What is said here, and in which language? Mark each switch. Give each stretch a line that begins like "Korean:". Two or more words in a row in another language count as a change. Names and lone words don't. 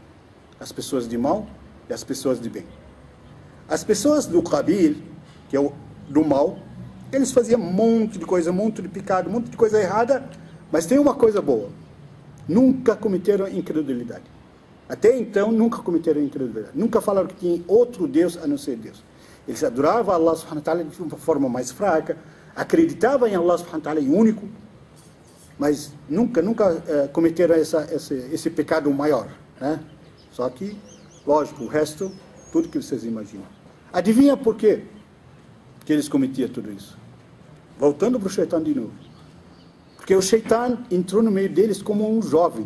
Portuguese: As pessoas de mal e as pessoas de bem. As pessoas do Qabil, que é o do mal, eles faziam um monte de coisa, um monte de pecado, um monte de coisa errada, mas tem uma coisa boa. Nunca cometeram incredulidade. Até então, nunca cometeram incredulidade. Nunca falaram que tinha outro Deus a não ser Deus. Eles adoravam
Arabic: Allah subhanahu wa ta'ala
Portuguese: de uma forma mais fraca, acreditavam em
Arabic: Allah subhanahu wa ta'ala
Portuguese: único, mas nunca cometeram esse pecado maior, né? Só que, lógico, o resto, tudo que vocês imaginam. Adivinha por quê que eles cometiam tudo isso? Voltando para o Shaitan de novo. Porque o Shaitan entrou no meio deles como um jovem.